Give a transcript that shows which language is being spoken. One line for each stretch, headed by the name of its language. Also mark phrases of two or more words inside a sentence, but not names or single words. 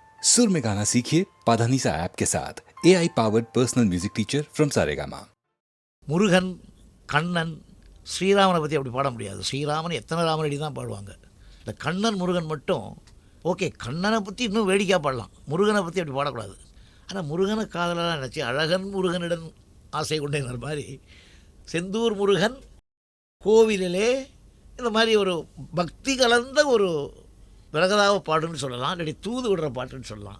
Hindi: सुर में गाना सीखिए पाधानीसा ऐप के साथ
English: AI powered personal music teacher from Saregama.
Tamil: முருகன், கண்ணன், ஸ்ரீராமனை பற்றி அப்படி பாட முடியாது. ஸ்ரீராமன் எத்தனை ராமனடி தான் பாடுவாங்க. இந்த கண்ணன் முருகன் மட்டும் ஓகே. கண்ணனை பற்றி இன்னும் வேடிக்கையாக பாடலாம், முருகனை பற்றி அப்படி பாடக்கூடாது. ஆனால் முருகனை காதலாம் நினச்சி அழகன் முருகனிடம் ஆசை கொண்டேங்கிற மாதிரி செந்தூர் முருகன் கோவிலிலே இந்த மாதிரி ஒரு பக்தி கலந்த ஒரு விலகதாவ பாட்டுன்னு சொல்லலாம், இல்லாட்டி தூது விடுற பாட்டுன்னு சொல்லலாம்.